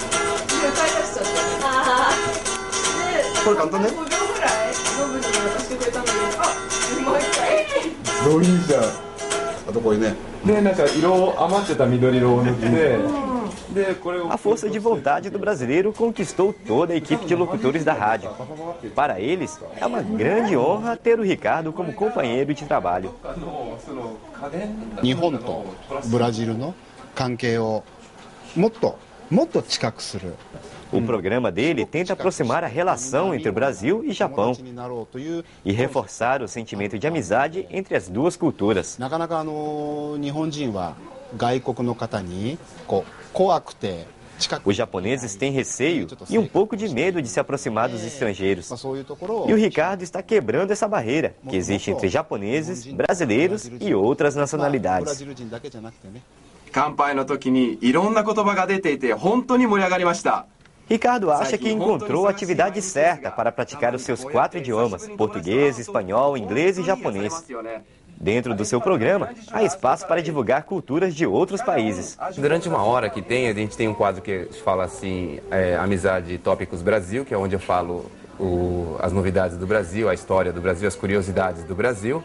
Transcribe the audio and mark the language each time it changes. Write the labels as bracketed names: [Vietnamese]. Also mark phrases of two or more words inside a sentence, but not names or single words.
[Portuguese] A força de vontade do brasileiro conquistou toda a equipe de locutores da rádio. Para eles, é uma grande honra ter o Ricardo como companheiro de trabalho. [Japanese] 日本とブラジルの関係をもっと近くする. [Portuguese] O programa dele tenta aproximar a relação entre o Brasil e Japão e reforçar o sentimento de amizade entre as duas culturas. Os japoneses têm receio e um pouco de medo de se aproximar dos estrangeiros. E o Ricardo está quebrando essa barreira que existe entre japoneses, brasileiros e outras nacionalidades. [Japanese] 乾杯の時にいろんな言葉が出ていて本当に盛り上がりました。 [Portuguese] Ricardo acha que encontrou a atividade certa para praticar os seus 4 idiomas, português, espanhol, inglês e japonês. Dentro do seu programa, há espaço para divulgar culturas de outros países. Durante 1 hora que tem, a gente tem um quadro que fala assim, Amizade Tópicos Brasil, que é onde eu falo as novidades do Brasil, a história do Brasil, as curiosidades do Brasil.